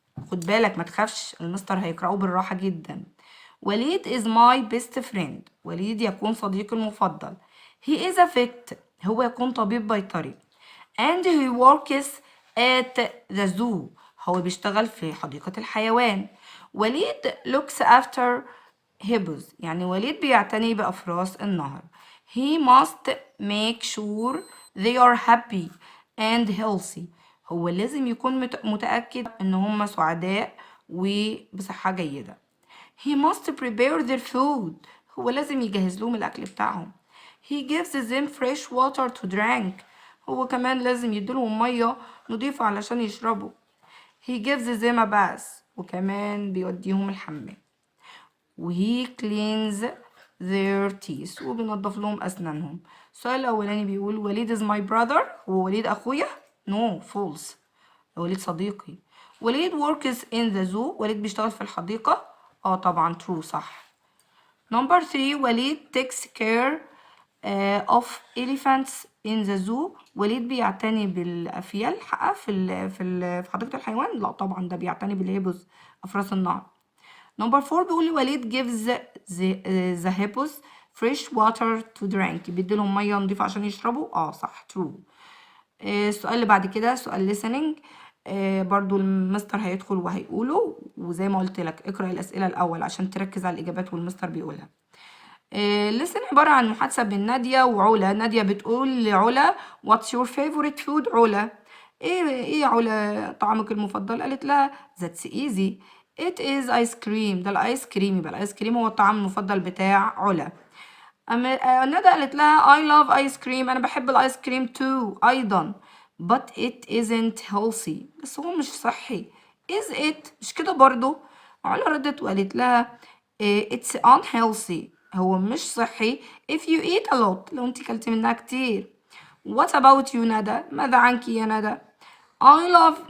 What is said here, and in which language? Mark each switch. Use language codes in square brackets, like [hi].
[ar] خد بالك ما تخافش، المستر هيقرأه بالراحه جدا. [en] وليد is my best friend. [ar] وليد يكون صديقي المفضل. [en] he is a vet. [ar] هو يكون طبيب بيطري. [en] and he works at the zoo. [ar] هو بيشتغل في حديقة الحيوان. [en] وليد looks after hippos. [ar] يعني وليد بيعتني بأفراس النهر. [en] he must make sure they are happy and healthy. [ar] هو لازم يكون متأكد ان هم سعداء وبصحة جيدة. [en] he must prepare their food. [ar] هو لازم يجهز لهم الأكل بتاعهم. [en] he gives them fresh water to drink. [ar] هو كمان لازم يديلهم مية نضيفة علشان يشربوا. [en] he gives them a bath. [ar] وكمان بيوديهم الحمام. [en] وهي cleans their teeth. [ar] وبينضف لهم أسنانهم. السؤال الأولاني بيقول وليد [en] is my brother. [ar] هو وليد أخويا؟ [en] no, false. [ar] وليد صديقي. [en] وليد works in the zoo. [ar] وليد بيشتغل في الحديقة. طبعا true، صح. [en] Number 3 وليد takes care of elephants in the zoo. [ar] وليد بيعتني بالأفيال في حديقة الحيوان؟ لا طبعا، ده بيعتني بالهيبوس أفراس النهر. نمبر 4 بيقول لي [en] وليد gives the hippos fresh water to drink. [ar] بيديلهم ميه نضيفه عشان يشربوا. صح true. السؤال اللي بعد كده سؤال listening. برضو المستر هيدخل وهيقوله، وزي ما قلت لك اقرأ الأسئلة الأول عشان تركز على الإجابات والمستر بيقولها. listen عبارة عن محادثة بين نادية وعلا. نادية بتقول لعلا [en] what's your favorite food؟ [ar] علا ايه يا علا طعامك المفضل؟ قالت لها [en] that's easy it is ice cream. [ar] ده الايس كريم، يبقى الايس كريم هو الطعام المفضل بتاع علا. ندى قالت لها [en] I love ice cream. [ar] انا بحب الايس كريم too ايضا. [en] but it isn't healthy. [ar] بس هو مش صحي. [en] is it؟ [ar] مش كده برضو. علا ردت وقالت لها [en] it's unhealthy. [ar] هو مش صحي [en] if you eat a lot. [ar] لو انت كلتي منها كتير. [en] what about you ندى؟ [ar] ماذا عنك يا ندى؟ [en] I love.